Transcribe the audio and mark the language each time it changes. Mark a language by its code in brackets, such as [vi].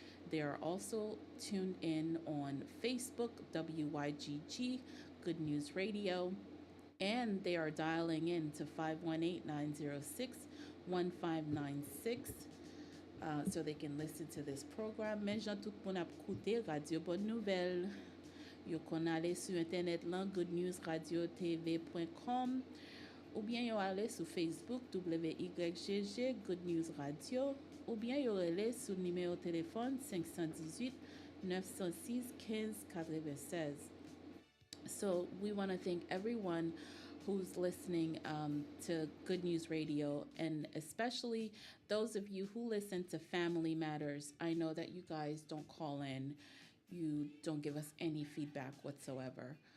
[en] They are also tuned in on Facebook, WYGG, Good News Radio, and they are dialing in to 518-906-1596. So they can listen to this program. [ht] Men jan tout moun ap koute Radio Bonne Nouvelle. Yo kon ale sur internet lan goodnewsradiotv.com ou bien yo ale sur Facebook WYGG Good News Radio ou bien yo ale sur numéro téléphone 518 906 1596. [en] So we want to thank everyone who's listening to Good News Radio, and especially those of you who listen to Family Matters. I know that you guys don't call in. You don't give us any feedback whatsoever.